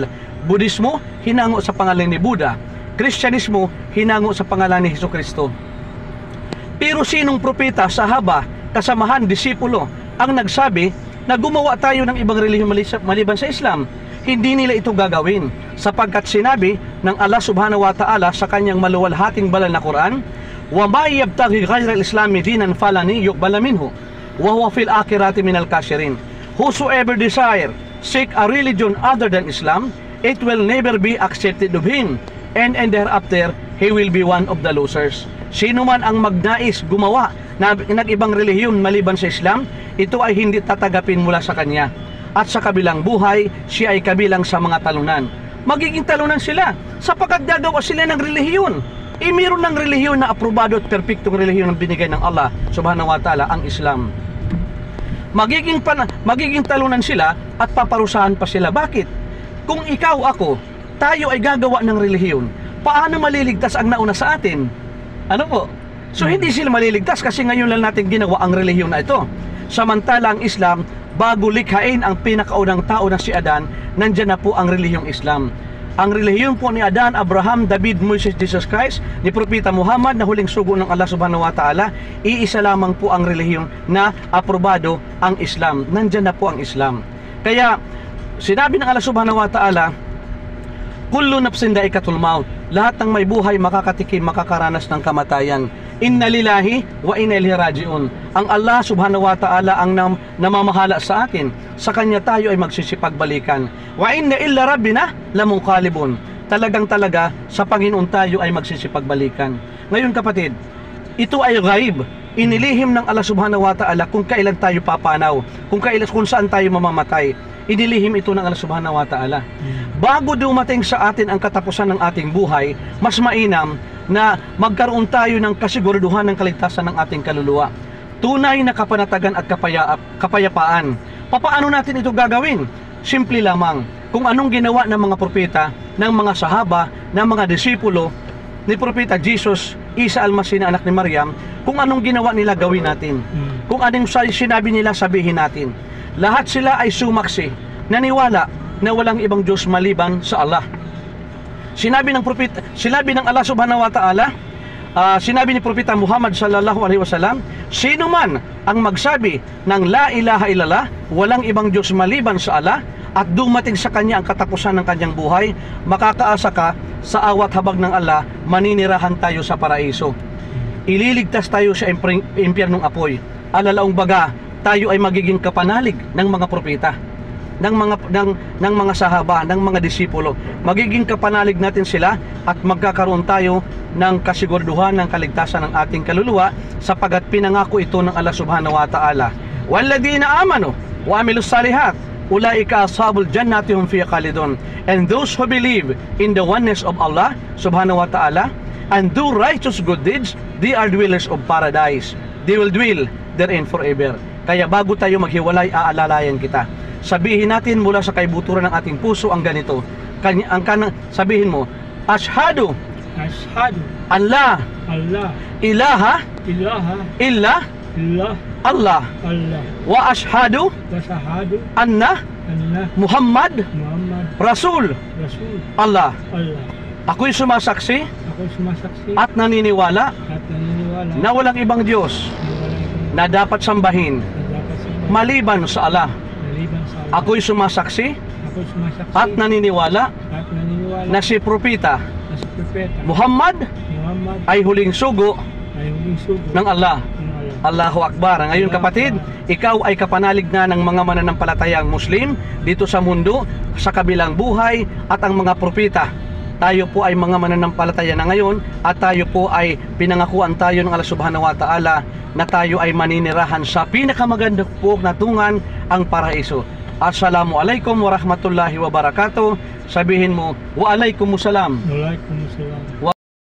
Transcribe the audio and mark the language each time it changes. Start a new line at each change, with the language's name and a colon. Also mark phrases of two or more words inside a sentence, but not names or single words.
Filipino: Budismo, hinango sa pangalan ni Buddha. Kristyanismo, hinango sa pangalan ni Jesucristo. Pero sinong propeta, sahaba, kasamahan, disipulo, ang nagsabi na gumawa tayo ng ibang relihiyon maliban sa Islam? Hindi nila ito gagawin, sapagkat sinabi ng Allah
Arabic: سبحانه وتعالى
Filipino: sa kanyang maluwalhating banal na Quran,
Arabic: وما يبتغي غير الإسلام دينا فلن يقبل منه وهو في الآخرة من الخاسرين.
English: Whosoever desire seek a religion other than Islam, it will never be accepted of him, and thereafter he will be one of the losers.
Filipino: Sino man ang magnais gumawa ng ibang relihiyon maliban sa Islam, ito ay hindi tatagapin mula sa kanya. At sa kabilang buhay, siya ay kabilang sa mga talunan. Magiging talunan sila sapagkat gagawa sila ng relihiyon. Mayroon ng relihiyon na aprobado at perpektong relihiyon ang binigay ng Allah
Arabic: سبحانه وتعالى,
Filipino: ang Islam. Magiging talunan sila at paparusahan pa sila. Bakit? Kung ikaw, ako, tayo ay gagawa ng relihiyon, paano maliligtas ang nauna sa atin? Ano po? So hindi sila maliligtas kasi ngayon lang natin ginawa ang relihiyon na ito. Samantala ang Islam, bago likhain ang pinakaunang tao na si Adan, nandyan na po ang relihiyong Islam. Ang relihiyon po ni Adan, Abraham, David, Moses, Jesus Christ, ni Propeta Muhammad na huling sugo ng Allah
Arabic: سبحانه وتعالى,
Filipino: iisa lamang po ang relihiyon na aprobado, ang Islam. Nandyan na po ang Islam. Kaya sinabi ng Allah
Arabic: سبحانه وتعالى, كل نفس ذائقة الموت,
Filipino: lahat ng may buhay makakatikim, makakaranas ng kamatayan.
Arabic: إنا لله وإنا إليه راجعون.
Filipino: Ang Allah
Arabic: سبحانه وتعالى
Filipino: ang namamahala sa atin. Sa kanya tayo ay magsisipagbalikan.
Arabic: وإنا إلى ربنا لمنقلبون.
Filipino: Talaga sa Panginoon tayo ay magsisipagbalikan. Ngayon kapatid, ito ay ghaib. Inilihim ng Allah
Arabic: سبحانه وتعالى
Filipino: kung kailan tayo papanaw, kung saan tayo mamamatay. Inilihim ito ng Allah
Arabic: سبحانه وتعالى.
Filipino: Bago dumating sa atin ang katapusan ng ating buhay, mas mainam na magkaroon tayo ng kasiguraduhan ng kaligtasan ng ating kaluluwa. Tunay na kapanatagan at kapayapaan. Papaano natin ito gagawin? Simple lamang. Kung anong ginawa ng mga propeta, ng mga sahaba, ng mga disipulo, ni Propeta Jesus, Isa Almasih na anak ni Maryam, kung anong ginawa nila gawin natin. Kung anong sinabi nila sabihin natin. Lahat sila ay sumaksi, naniwala na walang ibang Diyos maliban sa Allah. Sinabi ng Allah
Arabic: سبحانه وتعالى,
Filipino: sinabi ni Propeta Muhammad
Arabic: صلى الله عليه وسلم,
Filipino: sino man ang magsabi ng
Arabic: لا إله إلا الله,
Filipino: walang ibang Diyos maliban sa Allah, at dumating sa kanya ang katapusan ng kanyang buhay, makakaasa ka sa awat habag ng Allah, maninirahan tayo sa paraiso. Ililigtas tayo sa impyernong apoy. Alalaong baga, tayo ay magiging kapanalig ng mga propeta, ng mga sahaba, ng mga disipulo. Magiging kapanalig natin sila at magkakaroon tayo ng kasiguraduhan ng kaligtasan ng ating kaluluwa sapagat pinangako ito ng Allah
Arabic: سبحانه وتعالى. والذين آمنوا وعملوا الصالحات أولئك أصحاب الجنة هم فيها خالدون.
English: And those who believe in the oneness of Allah
Arabic: subhanahu wa ta'ala
English: and do righteous good deeds, they are dwellers of paradise. They will dwell therein forever.
Filipino: Kaya bago tayo maghiwalay, aalalayan kita. Sabihin natin mula sa kaibuturan ng ating puso ang ganito. Sabihin mo,
Arabic: أشهد أن لا إله إلا الله وأشهد أن محمدا رسول الله.
Filipino: Ako'y sumasaksi at naniniwala na walang ibang Diyos na dapat sambahin maliban sa Allah. Ako'y sumasaksi at naniniwala na si Propeta Muhammad ay huling sugo ng Allah.
Arabic: الله أكبر.
Filipino: Ngayon kapatid, ikaw ay kapanalig na ng mga mananampalatayang Muslim dito sa mundo, sa kabilang buhay, at ang mga propeta. Tayo po ay mga mananampalataya na ngayon at tayo po ay pinangakuan tayo ng Allah
Arabic: سبحانه وتعالى
Filipino: na tayo ay maninirahan sa pinakamagandang po na tungan, ang paraiso.
Arabic: السلام عليكم ورحمة الله وبركاته.
Filipino: Sabihin mo,
Arabic: وعليكم السلام.